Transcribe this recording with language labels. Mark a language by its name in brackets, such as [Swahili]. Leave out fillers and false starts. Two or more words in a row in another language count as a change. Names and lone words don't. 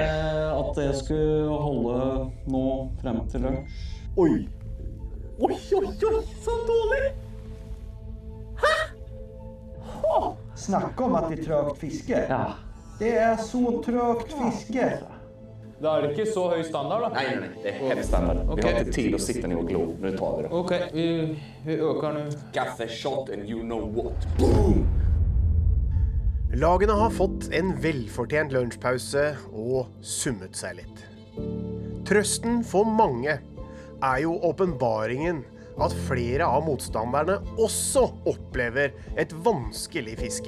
[Norwegian] At det skulle holde nå frem til lunsj. Oi! Oi, så dårlig! Hæ? Snakk om at det trøgt fiske. Ja. Det så trøgt fiske. Da det ikke så høy standard, da? [Swedish] Nej, det helt standard. Vi har inte tid att sitta ner och glo. Nu tar vi det. Okej, vi ökar nu. Kaffe, [English] shot and you know what. Boom! [Norwegian] Lagene har fått en velfortjent lunsjpause og summet seg litt. Trøsten for mange jo åpenbaringen at flere av motstanderne også opplever et vanskelig fiske.